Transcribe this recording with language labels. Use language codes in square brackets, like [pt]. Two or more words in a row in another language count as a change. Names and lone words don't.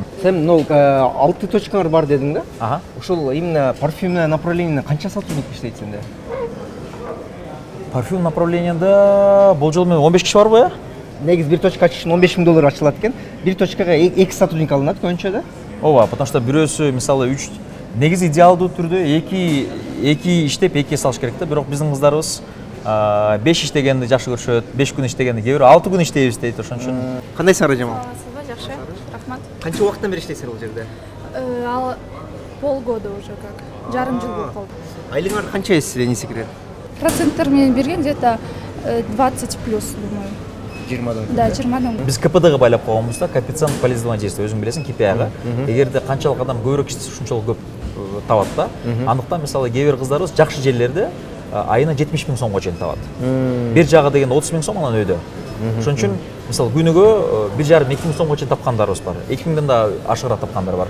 [ky] Сен 6 точкалар бар дедиң да? Ага. Ошол [ru] именно парфюмный [ky] направлениеде канча сотрудник иштейт сенде? Парфюм направленияда болжол менен 15 киши барбы, э? Негизи бир точка ачыш үчүн 15 миң доллар ачылат экен. Бир точкага 2 сотрудник алынат көбүнчө да? Ооба, [ru] потому что [ky] бирөөсү мисалы 3 негизи идеалдуу түрдө 2 иштеп 2 салыш керек да. Бирок биздин кыздарыбыз 5 иштегенди жакшы көрүшөт, 5 күн иштегенди, кээ бирөө 6 күн иштейбиз дейт. Ошон үчүн. Кандай Сара Жамал? Жакшы, рахмат. Канча убакыттан бери иштейсиңер бул жерде? [ru] Полгода уже как. [ky] Жарым жыл болуп калды. Айлыгыңар канча эссе, [ru] не секрет? [ky] Проценттер менен берген [ru] где-то 20 плюс, думаю. [ky] 20-дан. Да, 20-дан. Биз КПД-га байлап койгонбуз да, [ru] коэффициент полезного действия, [ky] өзүң билесиң, KPI-га. Эгерде канчалык адам көбүрөөк иштесе, ушунчалык көп табат да. Андыктан мисалы кээ бир кыздарыбыз жакшы жерлерде айына 70 миң сомго чейин табат. Бир жагы деген 30 миң сом, анан өйдө. Ошон үчүн мисалы күнүгө 1,5-2 миң сомго чейин тапкандарыбыз бар. 2 миңден да ашыгыраак тапкандар бар.